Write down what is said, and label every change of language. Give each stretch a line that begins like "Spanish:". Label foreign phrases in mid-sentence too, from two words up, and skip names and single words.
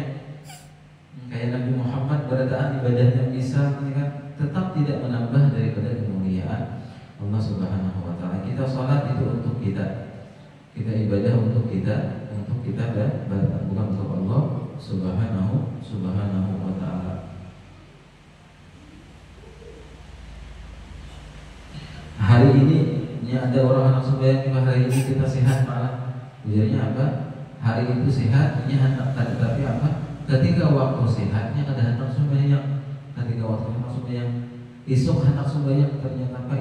Indonesian: Kayak Nabi Muhammad beradaan ibadahnya bisa kan tetap tidak menambah daripada kemuliaan Allah
Arabic: سبحانه وتعالى.
Indonesian: Kita salat itu untuk kita. Kita ibadah untuk kita bukan untuk Allah
Arabic: سبحانه وتعالى.
Indonesian: Hari ini ada orang sembahyang hari ini kita sehat malah ujarnya apa? Hari itu sehat, tapi apa? Ketika waktu sehatnya kada hendak sembahyang, ketika waktu hendak sembahyang, esok hendak sembahyang ternyata apa?